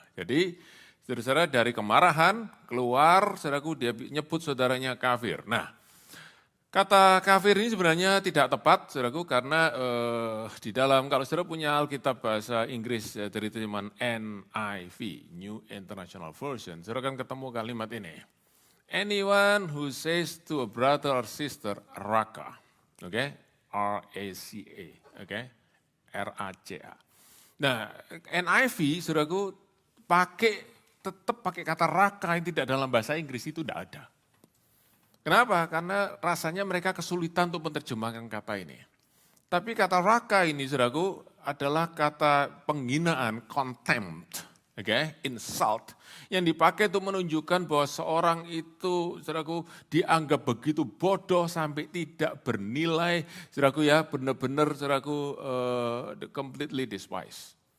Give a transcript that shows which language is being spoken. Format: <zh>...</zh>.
<id>Jadi, saudara-saudara dari kemarahan keluar, saudaraku dia nyebut saudaranya kafir. Nah, kata kafir ini sebenarnya tidak tepat, saudaraku, karena di dalam, kalau saudara punya Alkitab bahasa Inggris dari terjemahan NIV, New International Version, saudara akan ketemu kalimat ini.</id> <en>Anyone who says to a brother or sister, raka, R-A-C-A, R-A-C-A.</en> <id>Nah, NIV, saudaraku, tetap pakai kata raka yang tidak dalam bahasa Inggris itu tidak ada. Kenapa? Karena rasanya mereka kesulitan untuk menerjemahkan kata ini. Tapi kata raka ini, saudaraku, adalah kata penghinaan, contempt, insult, yang dipakai untuk menunjukkan bahwa seorang itu, saudaraku, dianggap begitu bodoh sampai tidak bernilai, saudaraku ya, benar-benar, saudaraku,</id> <en>completely despised.</en>